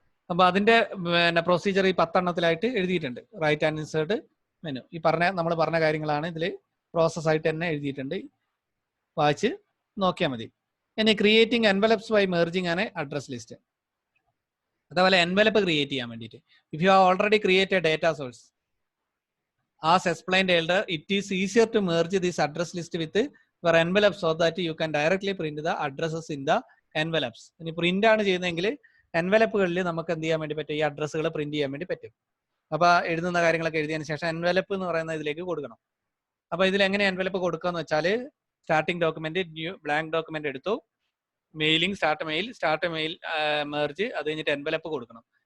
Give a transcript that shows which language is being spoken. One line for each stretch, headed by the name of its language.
Malayalam: അപ്പൊ അതിന്റെ പിന്നെ പ്രൊസീജിയർ ഈ 10 എണ്ണത്തിലായിട്ട് എഴുതിയിട്ടുണ്ട്.
English: Write and insert menu.
Malayalam: ഈ നമ്മൾ പറഞ്ഞ കാര്യങ്ങളാണ് ഇതിൽ പ്രോസസ് ആയിട്ട് തന്നെ എഴുതിയിട്ടുണ്ട്. വായിച്ച് നോക്കിയാൽ മതി. ഇനി
English: creating envelopes by merging
Malayalam: ആണ് അഡ്രസ് ലിസ്റ്റ്. അതേപോലെ എൻവലപ്പ് ക്രിയേറ്റ് ചെയ്യാൻ വേണ്ടിയിട്ട്
English: If you have already created data source as explained earlier, it is easier to merge this address list with your envelope so that you can directly print the addresses in the envelopes.
Malayalam: ഇനി print ആണ് ചെയ്യുന്നതെങ്കിൽ എൻവലപ്പുകളിൽ നമുക്ക് എന്ത് ചെയ്യാൻ വേണ്ടി പറ്റും? ഈ അഡ്രസ്സുകൾ print ചെയ്യാൻ വേണ്ടി പറ്റും. അപ്പൊ എഴുതുന്ന കാര്യങ്ങളൊക്കെ എഴുതിയതിനു ശേഷം എൻവലപ്പ് എന്ന് പറയുന്ന ഇതിലേക്ക് കൊടുക്കണം. അപ്പൊ ഇതിൽ എങ്ങനെ എൻവലപ്പ് കൊടുക്കുക എന്ന് വെച്ചാൽ starting document new blank document എടുത്തു, മെയിലിംഗ് സ്റ്റാർട്ട് മെയിൽ മെർജ്, അത് കഴിഞ്ഞിട്ട് എൻവലപ്പ് കൊടുക്കണം.